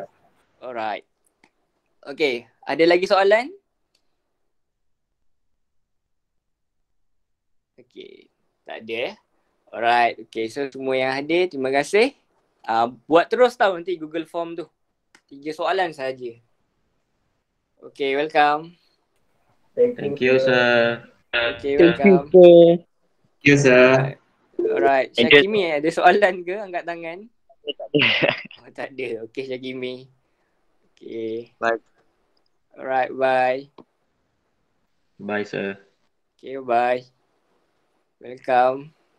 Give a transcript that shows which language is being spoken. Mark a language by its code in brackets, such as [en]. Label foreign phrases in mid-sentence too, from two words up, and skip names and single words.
[en] Alright. Okay. [ms] Ada lagi soalan? Okay. Tak ada. [en] Alright. Okay. [ms] So semua yang hadir, terima kasih. Buat terus tau nanti Google Form tu. 3 soalan sahaja. [en] Okay. Welcome. Thank you, sir. Okay. Thank you, Welcome. sir. Thank you, sir. [ms] Alright. Syakimi ada soalan ke? Angkat tangan. Tak ada. Tak ada. [en] Okay Syakimi. Okay. Bye. Alright. Bye. Bye, sir. Okay. Bye. Welcome.